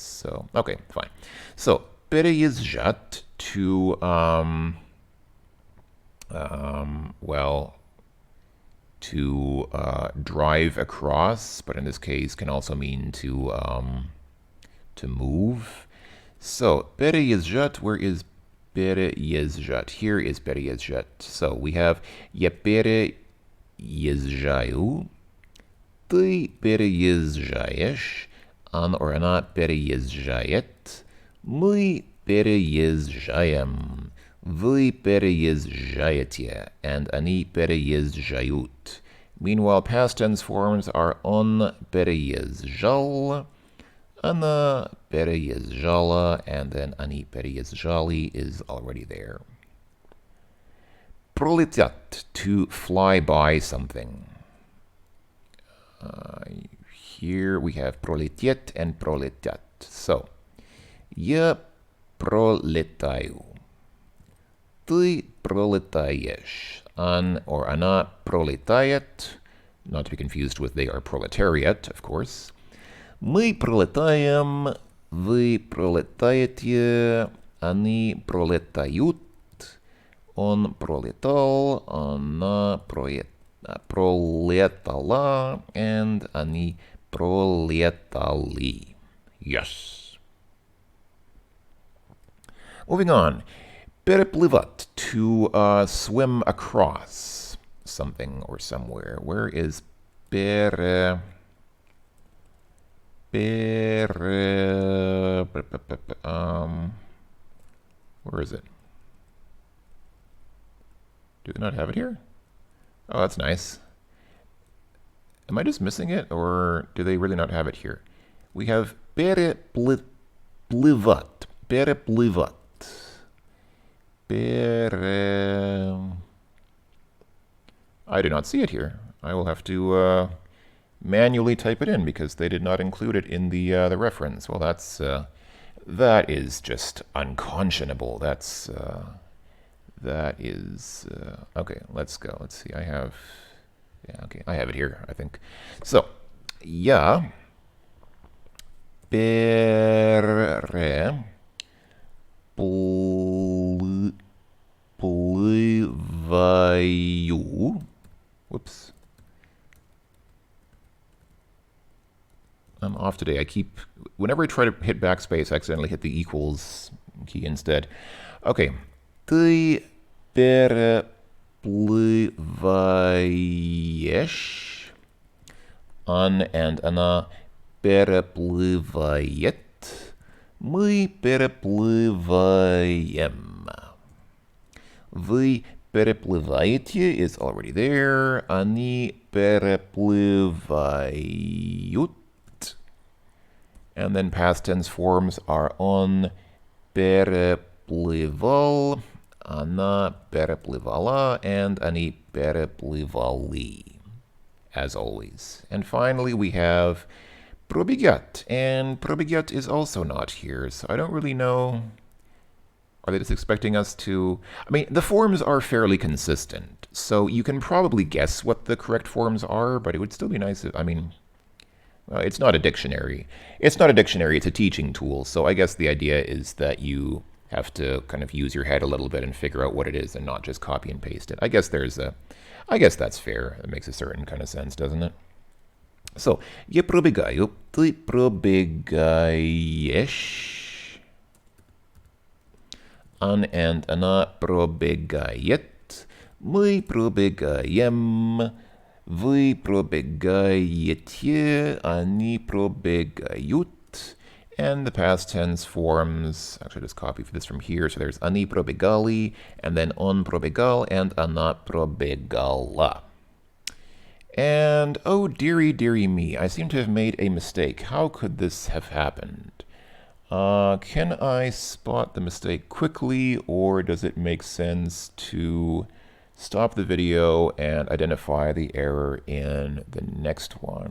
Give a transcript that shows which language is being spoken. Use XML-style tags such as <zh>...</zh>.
<en>So, okay, fine. So, переезжать to to drive across, but in this case can also mean to move. So, переезжать, where is переезжать? Here is переезжать. So, we have</en> <ru>я переезжаю, ты переезжаешь, он or она переезжает, мы переезжаем. Вы переезжаете, and они переезжают.</ru> <en>Meanwhile, past tense forms are</en> <ru>он переезжал, она переезжала,</ru> <en>and then</en> <ru>они переезжали</ru> <en>is already there. Пролетят, to fly by something. Here we have пролететь and пролетят.</en> <ru>So, я пролетаю. Ты пролетаешь. Он or она пролетает.</ru> <en>Not to be confused with they are proletariat, of course.</en> <ru>Мы пролетаем. Вы пролетаете. Они пролетают. Он пролетал. Она пролетала. And они пролетали.</ru> <en>Yes. Moving on. Переплывать, to swim across something or somewhere. Where is where is it? Do they not have it here? Oh, that's nice. Am I just missing it, or do they really not have it here? We have переплывать. Переплывать. I do not see it here. I will have to manually type it in because they did not include it in the reference. Well, that is just unconscionable. That is okay. Let's go. Let's see. I have it here, I think.</en> <ru>So, я переплываю.</ru> <en>Whoops. I'm off today. Whenever I try to hit backspace, I accidentally hit the equals key instead.</en> <ru>Okay. Ты переплываешь. Он and она переплывает. Мы переплываем. Вы переплываете</ru> <en>is already there.</en> <ru>Они переплывают.</ru> <en>And then past tense forms are</en> <ru>он переплывал, она переплывала,</ru> <en>and</en> <ru>они переплывали,</ru> <en>as always. And finally, we have пробегать, and пробегать is also not here, so I don't really know. Are they just expecting us to... I mean, the forms are fairly consistent, so you can probably guess what the correct forms are, but it would still be nice if... I mean... it's not a dictionary. It's not a dictionary, it's a teaching tool. So I guess the idea is that you have to kind of use your head a little bit and figure out what it is and not just copy and paste it. I guess that's fair. It makes a certain kind of sense, doesn't it?</en> <ru>So, я пробегаю, ты пробегаешь. Он and она пробегает. Мы пробегаем. Вы пробегаете, они пробегают.</ru> <en>And the past tense forms, actually I just copied this from here, so there's</en> <ru>они пробегали,</ru> <en>and then</en> <ru>он пробегал,</ru> <en>and</en> <ru>она пробегала.</ru> <en>And oh dearie, dearie me, I seem to have made a mistake. How could this have happened? Can I spot the mistake quickly, or does it make sense to stop the video and identify the error in the next one?</en>